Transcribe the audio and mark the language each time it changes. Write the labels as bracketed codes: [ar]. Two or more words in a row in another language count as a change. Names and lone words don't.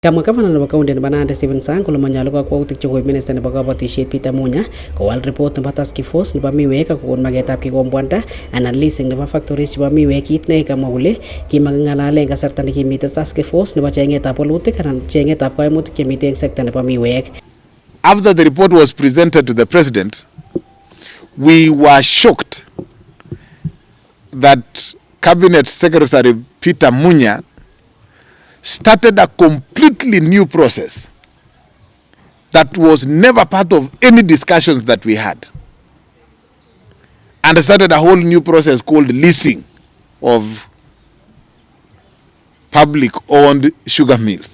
[kln] Kamwa gavana nebo kaunti nebo Nandi Stephen Sang kole manyolu kakwautik chekoib minister nebo kabatisiet Peter Munya kowal report nebo [en] task force [kln] nebo miwek ak kokon magetab kikombwanda anan leasing nebo factories chebo miwek, kit nekamwa kole kimakingalale eng kasarta nekimite [en] task force [kln] nebo chengetab walutik anan chengetab kaimutik chemite eng sekta nebo miwek. [en] After the report was presented to the president, we were shocked that Cabinet Secretary Peter Munya started a completely new process that was never part of any discussions that we had, and started a whole new process called leasing of public-owned sugar mills.